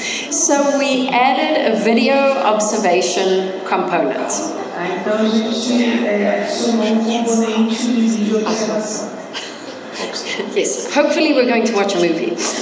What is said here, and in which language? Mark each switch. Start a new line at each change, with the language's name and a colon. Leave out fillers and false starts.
English: So we added a video observation component.
Portuguese: Então a gente adicionou componente de vídeo observação.
English: Yes, hopefully we're going to watch a movie.